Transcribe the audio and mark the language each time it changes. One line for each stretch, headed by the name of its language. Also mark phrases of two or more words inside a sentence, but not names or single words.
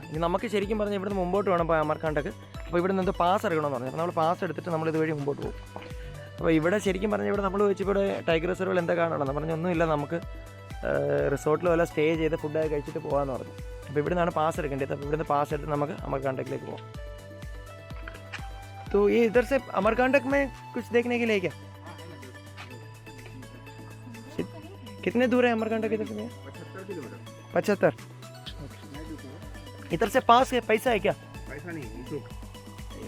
Malayalam: ഇനി നമുക്ക് ശരിക്കും പറഞ്ഞാൽ ഇവിടുന്ന് മുമ്പോട്ട് വേണം പോയി അമർകാണ്ടക്ക്. അപ്പോൾ ഇവിടെ നിന്ന് പാസ് എടുക്കണമെന്ന് പറഞ്ഞു. അപ്പോൾ നമ്മൾ പാസ് എടുത്തിട്ട് നമ്മൾ ഇതുവഴി മുമ്പോട്ട് പോകും. അപ്പോൾ ഇവിടെ ശരിക്കും പറഞ്ഞാൽ ഇവിടെ നമ്മൾ വെച്ച് ഇവിടെ
English: tiger reserve
Malayalam: എന്താ കാണണം പറഞ്ഞാൽ ഒന്നുമില്ല, നമുക്ക് റിസോർട്ടിൽ വല്ല സ്റ്റേ ചെയ്ത് ഫുഡൊക്കെ കഴിച്ചിട്ട് പോകാമെന്ന് പറഞ്ഞു. അപ്പോൾ ഇവിടെ നിന്നാണ് പാസ് എടുക്കേണ്ടത്. അപ്പോൾ ഇവിടുന്ന് പാസ് എടുത്ത് നമുക്ക് अमरकांटक പോകാം.
Hindi: तो ये इधर से अमरकांटक में कुछ देखने के लिए क्या? कितने दूर है अमरकांटक इधर से? 75। इधर से पास है, पैसा है क्या? पैसा नहीं,